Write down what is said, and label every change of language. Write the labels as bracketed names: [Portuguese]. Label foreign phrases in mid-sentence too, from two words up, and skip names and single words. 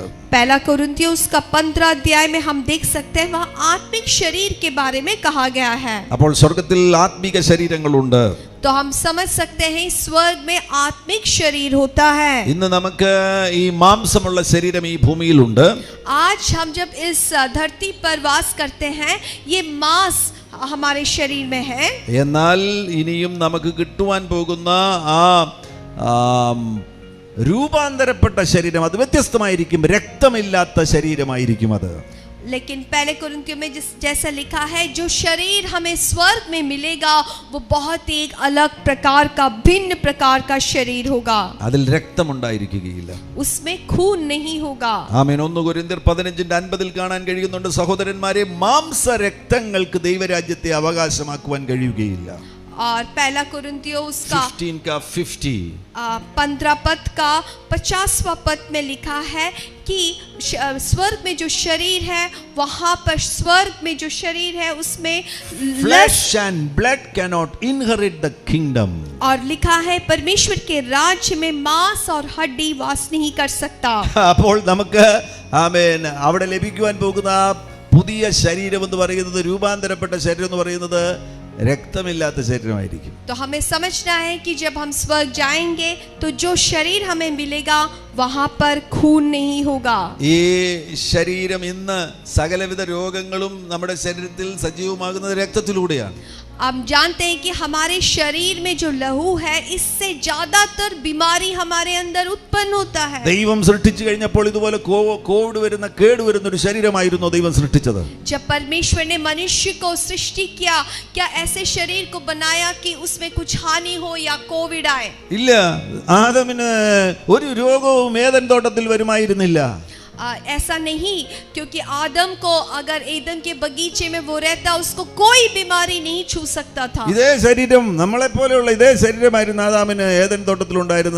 [Hindi] पहला कुरिन्थियों उसका 15 अध्याय में हम देख सकते हैं वहाँ आत्मिक शरीर के बारे में कहा गया है. [Malayalam] അപ്പോൾ സ്വർഗ്ഗത്തിൽ ആത്മീക ശരീരങ്ങളുണ്ട്. [Hindi] तो हम समझ सकते हैं स्वर्ग में आत्मिक शरीर होता है. [Malayalam] ഇന്ന് നമുക്ക് ഈ മാംസമുള്ള ശരീരം ഈ ഭൂമിയിലുണ്ട്. [Hindi] आज हम जब इस धरती पर वास करते हैं ये मांस हमारे शरीर में है. [Malayalam] എന്നാൽ ഇനിയും നമുക്ക് കിട്ടുവാൻ പോകുന്ന ആ രൂപാന്തരപ്പെട്ട ശരീരം അത് വ്യത്യസ്തമായിരിക്കും. രക്തമില്ലാത്ത ശരീരമായിരിക്കും അത്. [Hindi] लेकिन पहले कुरिन्थियों में जैसा लिखा है जो शरीर हमें स्वर्ग में मिलेगा वो बहुत ही एक अलग प्रकार का, भिन्न प्रकार का शरीर होगा. [Malayalam] അതിൽ രക്തമുണ്ടായിരിക്കുകയില്ല. [Hindi] उसमें खून नहीं होगा. [Malayalam] ആമേൻ. 1 കൊരിന്ത്യർ 15:50 കാണാൻ കഴിയുന്നുണ്ട്, സഹോദരന്മാരെ, മാംസ രക്തങ്ങൾക്ക് ദൈവരാജ്യത്തെ അവകാശമാക്കുവാൻ കഴിയുകയില്ല. [Hindi] और पहला कुरिन्थियों उसका 15 पद का 50वां पद में लिखा है कि स्वर्ग में जो शरीर है वहां पर स्वर्ग में जो शरीर है उसमें [English] flesh and blood cannot inherit the kingdom. [Hindi] और लिखा है परमेश्वर के राज्य में मांस और हड्डी वास नहीं कर सकता. [Malayalam] അപ്പോൾ നമുക്ക് ആമേൻ അവിടെ ലഭിക്കുവാൻ പോകുന്ന പുതിയ ശരീരം എന്ന് പറയുന്നത്, രൂപാന്തരപ്പെട്ട ശരീരം എന്ന് പറയുന്നത് രക്തമില്ലാത്ത ശരീരമായിരിക്കും. [Hindi] तो हमें समझना है कि जब हम स्वर्ग जाएंगे तो जो शरीर हमें मिलेगा वहां पर खून नहीं होगा. [Malayalam] ഈ ശരീരം ഇന്ന് സകലവിധ രോഗങ്ങളും നമ്മുടെ ശരീരത്തിൽ സജീവമാകുന്നത് രക്തത്തിലൂടെയാണ്. [Hindi] हम जानते हैं कि हमारे शरीर में जो लहू है इससे ज्यादातर बीमारी हमारे अंदर उत्पन्न होता है. [Malayalam] ദൈവം സൃഷ്ടിച്ചു കഴിഞ്ഞപ്പോൾ ഇതുപോലെ കോവിഡ് വരുന്ന കേടുവരുന്ന ഒരു ശരീരമായിരുന്നു ദൈവം സൃഷ്ടിച്ചത്. [Hindi] जब परमेश्वर ने मनुष्य को सृष्टि किया, क्या ऐसे शरीर को बनाया कि उसमें कुछ हानि हो या कोविड आए? [Malayalam] ഇല്ല, ആദമിന് ഒരു രോഗവും ഏദൻ തോട്ടത്തിൽ വരുമായിരുന്നില്ല. [Hindi] ऐसा नहीं, क्योंकि आदम को अगर एदन के बगीचे में वो रहता उसको कोई बीमारी नहीं छू सकता था. [Malayalam] ഇതേ ശരീരം നമ്മളെ പോലെയുള്ള ഇതേ ശരീരമായിരുന്നു ആദാമിന് ഏദൻ തോട്ടത്തിൽ ഉണ്ടായിരുന്നത്.